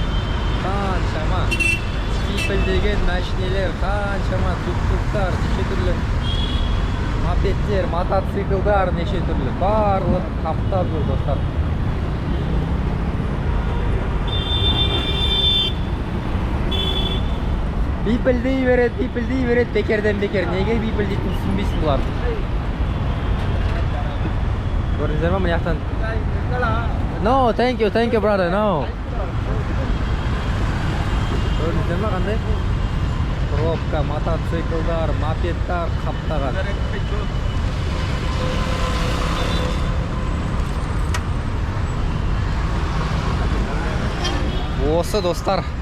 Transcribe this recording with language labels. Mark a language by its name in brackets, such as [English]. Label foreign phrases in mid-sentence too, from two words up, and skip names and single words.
[Kazakh] Қаншама пипілдеген машинелер, қаншама тук-туктар, неше түрлі мопедтер, мотоциклдар, неше түрлі барлық қаптап жүр достар. Бипілдей береді, бекерден бекер. Неге бипілдейтін түсінбейсің бұлар? Көрдіңіздер ма, мына жақтан? [English] No, thank you brother, no. [Kazakh] Көрдіңіздер ма қандай? Пробка, мотоциклдар, мопедтар қаптаған. Осы достар.